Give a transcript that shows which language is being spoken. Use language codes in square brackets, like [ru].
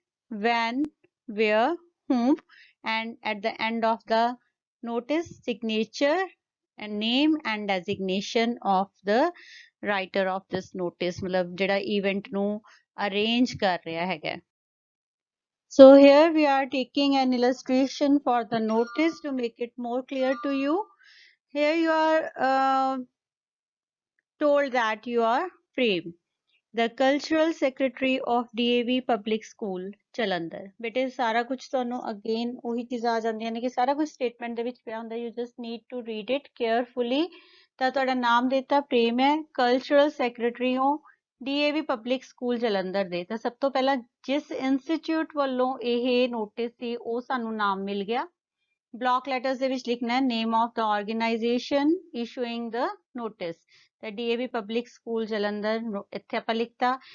[en] when, where, whom, and at the end of the notice, signature and name and designation of the writer of this notice, [pa] ਮਤਲਬ ਜਿਹੜਾ event ਨੂੰ arrange ਕਰ ਰਿਹਾ ਹੈਗਾ। [en] So here we are taking an illustration for the notice to make it more clear to you. Here you are told that you are frame, the cultural secretary of DAV Public School Jalandhar. [pa] ਬੇਟੇ ਸਾਰਾ ਕੁਝ ਤੁਹਾਨੂੰ again ਉਹੀ ਚੀਜ਼ਾਂ ਆ ਜਾਂਦੀਆਂ ਨੇ ਕਿ ਸਾਰਾ ਕੁਝ ਸਟੇਟਮੈਂਟ ਦੇ ਵਿੱਚ ਪਿਆ ਹੁੰਦਾ, [en] you just need to read it carefully. [pa] ਤਾਂ ਤੁਹਾਡਾ ਨਾਮ ਦਿੱਤਾ ਪ੍ਰੇਮ ਹੈ, ਕਲਚਰਲ ਸੈਕਟਰੀ ਹੋ DAV ਪਬਲਿਕ ਸਕੂਲ ਜਲੰਧਰ ਦੇ। ਤਾਂ ਸਭ ਤੋਂ ਪਹਿਲਾਂ ਜਿਸ ਇੰਸਟੀਚਿਊਟ ਵੱਲੋਂ ਇਹ ਨੋਟਿਸ ਸੀ ਉਹ ਸਾਨੂੰ ਨਾਮ ਮਿਲ ਗਿਆ, ਬਲੌਕ ਲੈਟਰਸ ਦੇ ਵਿੱਚ ਲਿਖਣਾ ਹੈ [en] name of the organization issuing the notice, [pa] ਤਾਂ DAV ਪਬਲਿਕ ਸਕੂਲ ਜਲੰਧਰ ਇੱਥੇ ਆਪਾਂ ਲਿਖਤਾ।